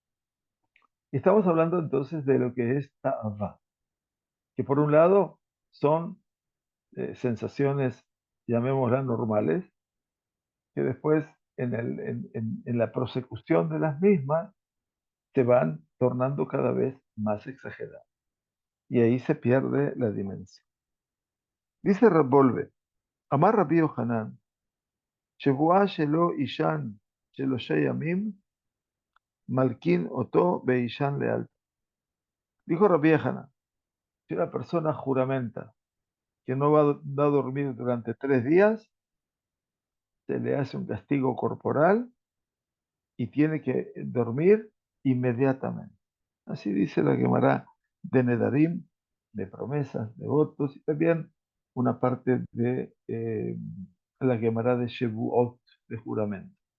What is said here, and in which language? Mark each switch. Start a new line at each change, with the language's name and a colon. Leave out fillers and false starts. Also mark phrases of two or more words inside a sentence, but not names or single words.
Spanish: Y estamos hablando entonces de lo que es ta'ava, que por un lado son sensaciones, llamémoslas normales, que después en la prosecución de las mismas se van tornando cada vez más exageradas. Y ahí se pierde la dimensión.
Hebrew: Dice Rabbolve, אמר רבי יוחנן, שבועה שלא יישן 3 ימים, מלקין אותו ויישן לאלתר.
Spanish: Dijo Rabbi Yohanan, si una persona juramenta que no va a dormir durante 3 días, se le hace un castigo corporal y tiene que dormir inmediatamente. Así dice la Gemara de Nedarim, de promesas, de votos, y también una parte de la Gemara de Shevuot, de juramento.